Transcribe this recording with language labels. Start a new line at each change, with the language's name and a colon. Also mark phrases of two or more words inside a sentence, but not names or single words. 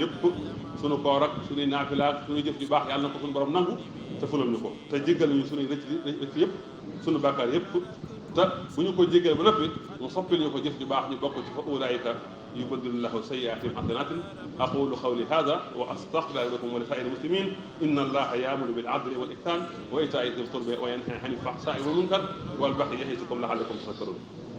Wolof: yëpp suñu koor ak suñuy naafila ak suñuy jëf yu baax yàlla na ko suñu borom nangu te fulal ñu ko te jéggal ñu suñuy rëcc yëpp suñu bàkkaar yëpp te bu ñu ko jéggal ba noppi mu soppil ñu ko jëf ju baax ñu bokk ci
Arabic: فأولئك يبدل الله سيئاتهم حسنات أقول قولي هذا وأستغفر الله لكم ولسائر المسلمين إن الله يأمر بالعدل والإحسان وإيتاء ذي القربى وينهى عن الفحشاء والمنكر والبغي يعظكم لعلكم تذكرون